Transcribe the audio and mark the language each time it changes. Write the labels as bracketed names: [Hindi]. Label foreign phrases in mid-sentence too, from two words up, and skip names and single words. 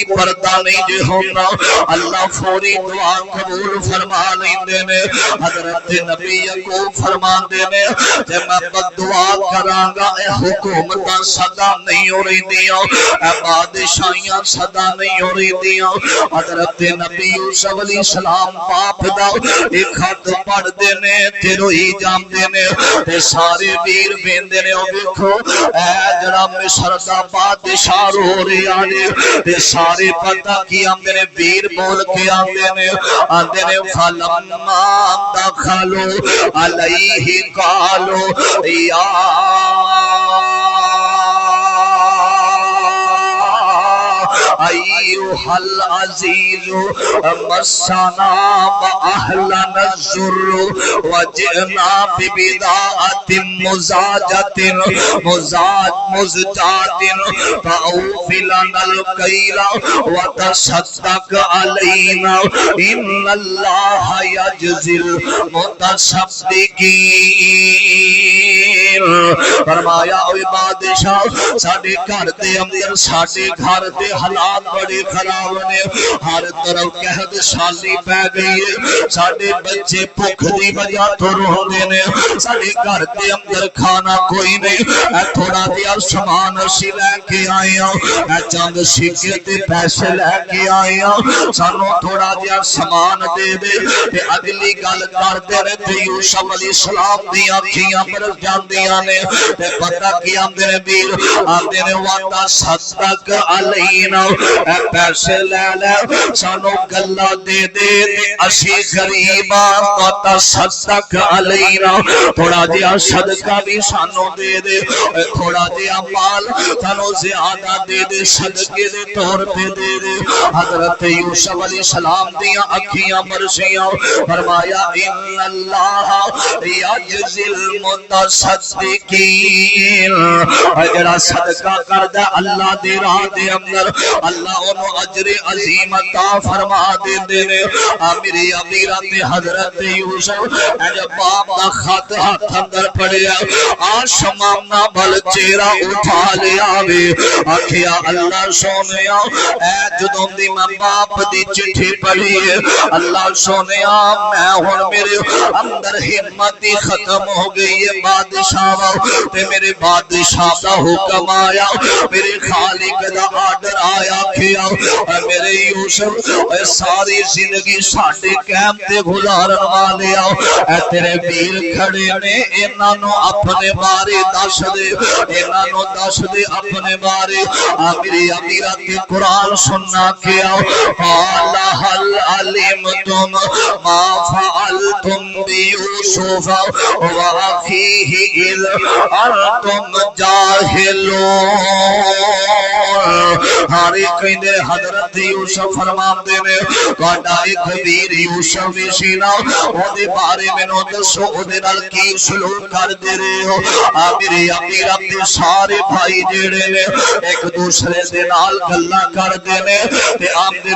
[Punjabi] پردہ نہیں جے ہونا اللہ فوری دعا قبول فرما لیندے نے حضرت نبی یعقوب فرماندے نے جے میں بد دعا کراں گا اے حکومتاں صدا نہیں ہو رہندیاں اے بادشاہیاں صدا نہیں ہو رہندیاں حضرت نبی یوسف علیہ السلام باپ دا ایک خط پڑھ دے نے تے روئی جاندے نے تے سارے ویر ویندے نے او ویکھو اے جڑا مصر دا بادشاہ رو رہیا نے تے سارے پتہ کی آندے نے ویر بول کے آندے نے [Arabic] فلما دخلوا علیہ قالوا یا ایوہ العزیز مسنا واہلنا الضر وجئنا ببضاعۃ مزجاۃ فاوف لنا الکیل وتصدق علینا ان اللہ یجزی المتصدقین [Punjabi] فرمایا اے بادشاہ ساڈے گھر دے اندر ساڈے گھر دے حالات بڑے خراب نے ہر طرف قحط سالی پہ گئی ہے ساڈے بچے بھوک دی وجہ تو روندے نے ساڈے گھر دے اندر کھانا کوئی نہیں اے تھوڑا جہا سامان اسی لے کے آئے ہاں اے چند سکے تے پیسے لے کے آئے ہاں سانو تھوڑا جہا سامان دے دے تے اگلی گل کردے نے تے یوسف علیہ السلام دی اکھیاں برس جاندیاں نے تے پتہ کی آندے نے ویر آندے نے وعدہ [Arabic] صدق علینا [Punjabi] اے پیسے لے لے سانو گلا دے دے اسی غریباں تو [Arabic] تصدق علینا [Punjabi] تھوڑا جہا صدقہ بھی سانو دے دے تھوڑا جہا مال سانو زیادہ دے دے صدقے دے طور پہ دے دے حضرت یوسف علیہ السلام دیاں اکھیاں برسیاں فرمایا [Arabic] ان اللہ یجزی المتصدقین [Punjabi] جڑا صدقہ کردا اللہ دے راہ دے اندر اللہ انہوں اجر عظیم عطا فرما دیندے نے میری امیرہ تے حضرت یوسف جب باپ دا خط ہاتھ اندر پڑیا آسمان نہ بل چہرہ اٹھا لیا وے آکھیا اللہ سونیا اے جدوں دی میں باپ دی چٹھی پڑھی ہے اللہ سونیا میں ہن میرے اندر ہمت ہی ختم ہو گئی ہے بادشاہ تے میرے بادشاہ دا حکم آیا میرے خالق دا آرڈر آیا کیا میرے یوسف ساری زندگی ساڈے قائم تے گزارن والے اے تیرے ویر کھڑے نے انہاں نو اپنے بارے دس دے انہاں نو دس دے اپنے بارے میری امیرہ تے قرآن سننا کیا [Arabic] قال هل علمتم ما فعلتم بيوسف واخيه اذ انتم جاهلون [Punjabi] ہارے کہندے حضرت یوسف فرماندے نے تہاڈا ایک ویر یوسف سی نا اودے بارے مینوں دسو اودے نال کی سلوک کردے رہے ہو میرے امیر اپنے سارے بھائی جڑے نے ایک دوسرے دے نال گلاں کردے نے تے آمدے